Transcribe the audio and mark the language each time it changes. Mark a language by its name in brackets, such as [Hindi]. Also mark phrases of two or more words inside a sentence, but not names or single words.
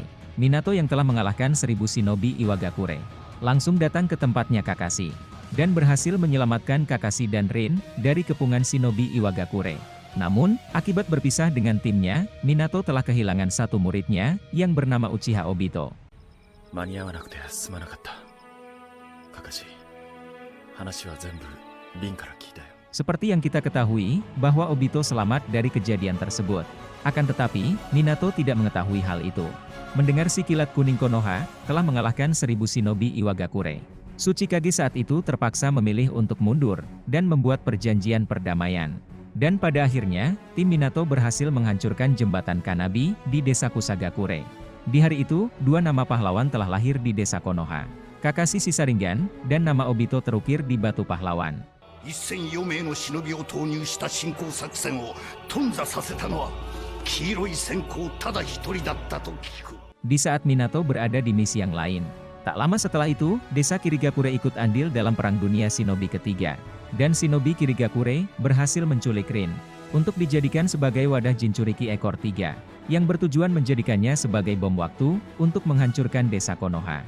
[Indonesian] Minato yang telah mengalahkan 1000 shinobi Iwagakure. langsung datang ke tempatnya Kakashi, dan berhasil menyelamatkan Kakashi dan Rin dari kepungan shinobi Iwagakure. Namun, akibat berpisah dengan timnya, Minato telah kehilangan satu muridnya yang bernama Uchiha Obito. [Japanese] 間に合わなくてすまなかった。カカシ、話は全部リンから聞いたよ。 [Indonesian] Seperti yang kita ketahui, bahwa Obito selamat dari kejadian tersebut. Akan tetapi, Minato tidak mengetahui hal itu. Mendengar si kilat kuning Konoha telah mengalahkan 1000 shinobi Iwagakure. Tsuchikage saat itu terpaksa memilih untuk mundur, dan membuat perjanjian perdamaian. Dan pada akhirnya, tim Minato berhasil menghancurkan jembatan Kanabi di desa Kusagakure. Di hari itu, 2 nama pahlawan telah lahir di desa Konoha. Kakashi Sharingan, dan nama Obito terukir di batu pahlawan. [Japanese] 1004 名の忍びを投入した侵攻作戦を頓挫させたのは黄色い閃光ただ一人だったと聞く。 [Indonesian] Di saat Minato berada di misi yang lain. Tak lama setelah itu, desa Kirigakure ikut andil dalam Perang Dunia Shinobi ketiga. Dan Shinobi Kirigakure berhasil menculik Rin untuk dijadikan sebagai wadah Jinchuriki ekor 3, yang bertujuan menjadikannya sebagai bom waktu untuk menghancurkan desa Konoha.